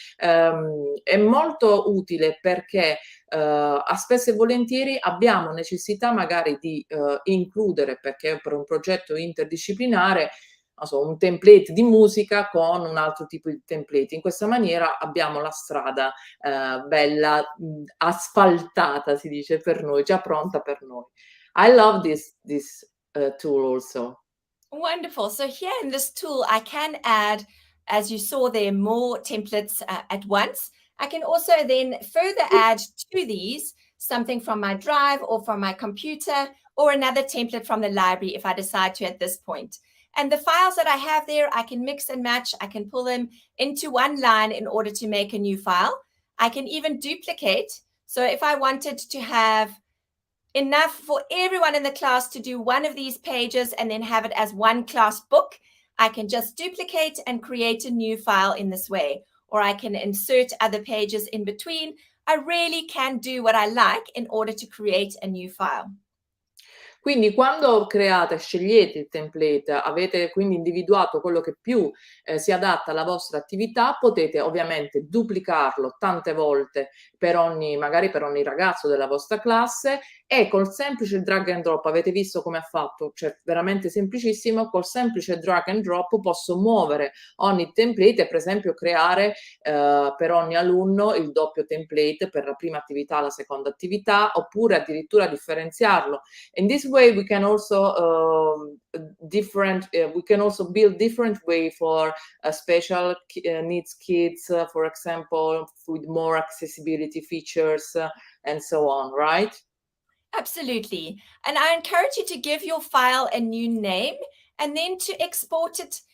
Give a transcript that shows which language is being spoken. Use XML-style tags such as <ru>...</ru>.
<it>È molto utile perché spesso e volentieri abbiamo necessità magari di includere, perché per un progetto interdisciplinare, un template di musica con un altro tipo di template. In questa maniera abbiamo la strada bella asfaltata, si dice per noi, già pronta per noi.</it> <en>I love this tool also. Wonderful. So here in this tool, I can add, as you saw there, more templates at once. I can also then further add to these something from my drive or from my computer or another template from the library if I decide to at this point. And the files that I have there, I can mix and match. I can pull them into one line in order to make a new file. I can even duplicate. So if I wanted to have enough for everyone in the class to do one of these pages and then have it as one class book, I can just duplicate and create a new file in this way. Or I can insert other pages in between. I really can do what I like in order to create a new file.</en> <it>Quindi quando scegliete il template, avete quindi individuato quello che più si adatta alla vostra attività, potete ovviamente duplicarlo tante volte magari per ogni ragazzo della vostra classe, e col semplice drag and drop, avete visto come ha fatto, cioè veramente semplicissimo, col semplice drag and drop posso muovere ogni template e per esempio creare per ogni alunno il doppio template per la prima attività, la seconda attività, oppure addirittura differenziarlo.</it> <en>In this way we can also build different way for special needs kids, for example, with more accessibility features and so on, right? Absolutely. And I encourage you to give your file a new name and then to export it.</en>